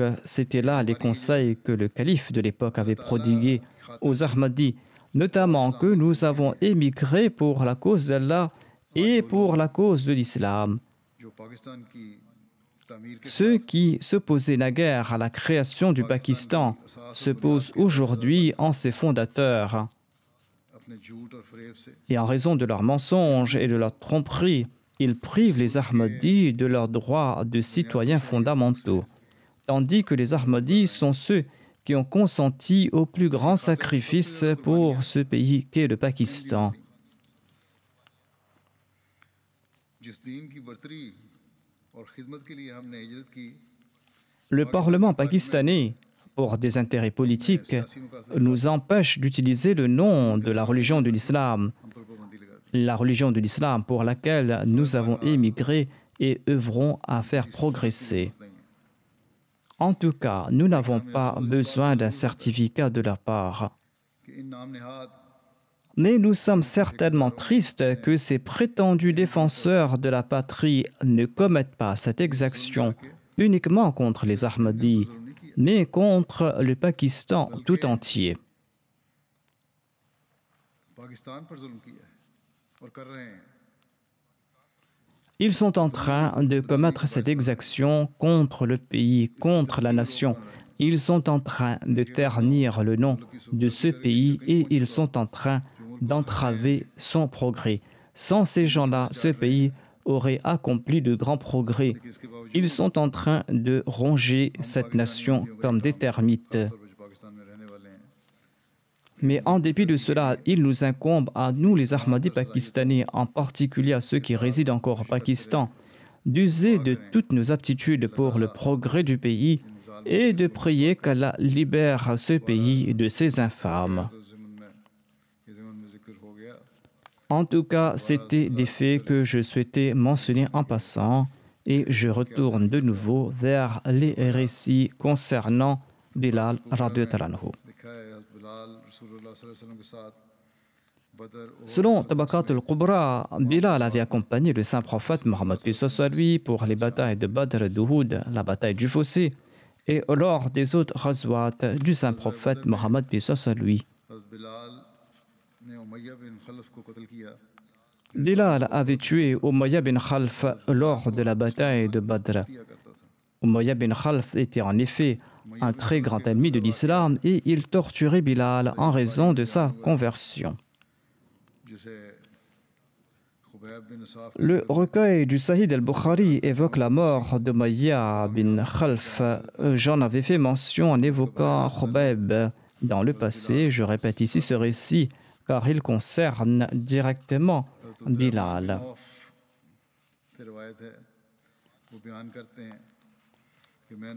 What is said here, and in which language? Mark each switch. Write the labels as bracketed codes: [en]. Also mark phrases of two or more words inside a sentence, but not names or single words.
[fr] C'étaient là les conseils que le calife de l'époque avait prodigués aux Ahmadis, notamment que nous avons émigré pour la cause d'Allah et pour la cause de l'islam. Ceux qui s'opposaient naguère à la création du Pakistan se posent aujourd'hui en ses fondateurs. [ur] اپنے جھوٹ اور فریب سے [fr] Et en raison de leurs mensonges et de leur tromperie, ils privent les Ahmadis de leurs droits de citoyens fondamentaux, tandis que les Ahmadis sont ceux qui ont consenti au plus grand sacrifice pour ce pays qu'est le Pakistan. [ur] جس دین کی برتری اور خدمت کے لیے ہم نے ہجرت کی [fr] Le Parlement pakistanais, pour des intérêts politiques, nous empêche d'utiliser le nom de la religion de l'islam, [ur] ہم پر پابندی لگا دی. [fr] la religion de l'islam pour laquelle nous avons émigré et œuvrons à faire progresser. En tout cas, nous n'avons pas besoin d'un certificat de leur part. [ur] کہ ان نام نہاد [fr] Mais nous sommes certainement tristes que ces prétendus défenseurs de la patrie ne commettent pas cette exaction uniquement contre les Ahmadis, mais contre le Pakistan tout entier. [ur] پاکستان پر ظلم کیا ہے اور کر رہے ہیں. [fr] Ils sont en train de commettre cette exaction contre le pays, contre la nation. Ils sont en train de ternir le nom de ce pays et ils sont en train d'entraver son progrès. Sans ces gens-là, ce pays aurait accompli de grands progrès. [ur] اس کے باوجود [fr] Ils sont en train de ronger cette nation comme des termites. [ur] طور پر جو پاکستان میں رہنے والے ہیں [fr] Mais en dépit de cela, il nous incombe à nous, les Ahmadis pakistanais, en particulier à ceux qui résident encore au Pakistan, d'user de toutes nos aptitudes pour le progrès du pays et de prier qu'Allah libère ce pays de ces infâmes. [ur] تو ضمن میں ذکر ہو گیا. [fr] En tout cas, c'était des faits que je souhaitais mentionner en passant et je retourne de nouveau vers les récits concernant Bilal [ar] رضي الله عنه. [ur] لکھا ہے حضرت بلال رسول اللہ [ar] صلى الله عليه وسلم [ur] کے ساتھ بدر اور [fr] Selon Tabakat al-Kubra, Bilal avait accompagné le saint prophète Mohammed soit lui pour les batailles de Badr, d'Uhud, la bataille du Fossé et lors des autres ghazwat du saint prophète Mohammed soit lui. [ur] حضرت بلال نے امیہ بن خلف کو قتل کیا. [fr] Bilal avait tué Umayya bin Khalf lors de la bataille de Badr. [ur] کیا کرتا تھا [fr] Umayya bin Khalf était en effet un très grand ennemi de l'islam et il torturait Bilal en raison de sa conversion. [ur] جسے خبیب بن ساف [fr] Le recueil du Sahih al-Bukhari évoque la mort d'Umayya bin Khalf. J'en avais fait mention en évoquant Khubayb dans le passé. Je répète ici ce récit car il concerne directement Bilal. [ur] سے روایت ہے وہ بیان کرتے ہیں کہ میں نے